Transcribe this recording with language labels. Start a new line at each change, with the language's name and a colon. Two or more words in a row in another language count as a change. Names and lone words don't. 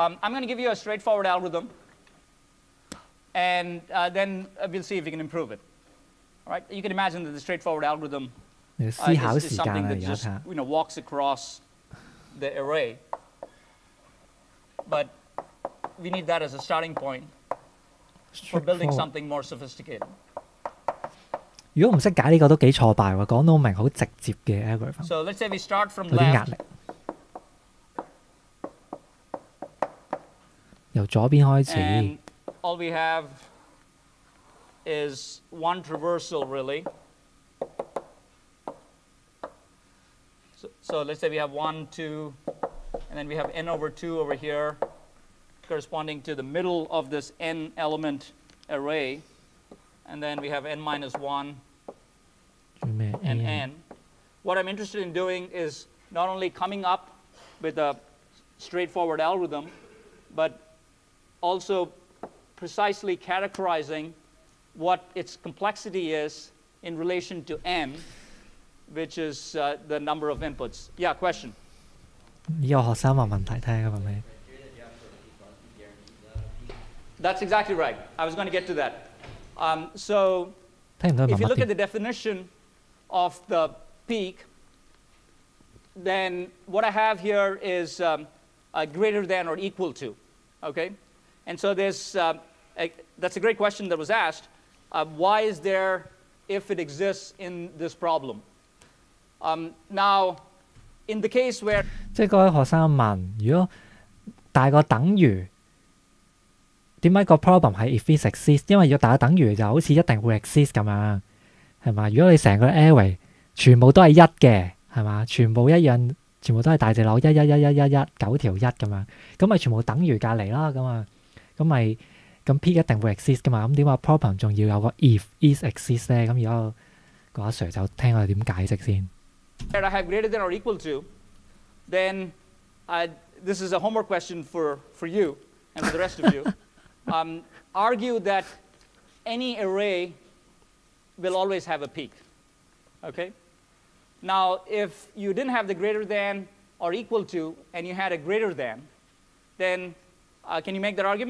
English: I'm going to give you a straightforward algorithm, and then we'll see if we can improve it. All right? You can imagine that the straightforward algorithm is something that just walks across the array. But we need that as a starting point for building something more sophisticated.
Cantonese: 如果唔識解呢個都幾挫敗喎，講到明好直接嘅 algorithm。
English: So let's say we start from left.
Cantonese: 有啲壓力。由左邊開始。
English: And all we have is one traversal, really. So let's say we have 1, 2, and then we have n over 2 over here, corresponding to the middle of this n element array. And then we have n minus 1 and n. What I'm interested in doing is not only coming up with a straightforward algorithm, but also precisely characterizing what its complexity is in relation to n, which is the number of inputs. Yeah, question?
Cantonese: 有學生問問題，睇下問咩。
English: That's exactly right. I was going to get to that. So if you look at the definition of the peak, then what I have here is greater than or equal to, okay? And so there's, that's a great question that was asked. Why is there if it exists in this problem? Now, in the case where
Cantonese: 即係嗰位學生問，如果大過等於點解個 problem 係
English: if it exists？
Cantonese: 因為要大過等於就好似一定會 exist 咁樣，係嘛？如果你成個 array 全部都係一嘅，係嘛？全部一樣，全部都係大隻佬1 1 1 1 1 1 9條1咁樣，咁咪全部等於隔離啦，咁啊，咁 P 一定會 exist 噶嘛？咁點解 problem 仲要有個
English: if is exist
Cantonese: 咧？咁而家個阿 Sir 就聽我哋點解釋先。
English: I have greater than or equal to, then this is a homework question for you and for the rest of you. Argue that any array will always have a peak, okay? Now, if you didn't have the greater than or equal to, and you had a greater than, then can you make that argument?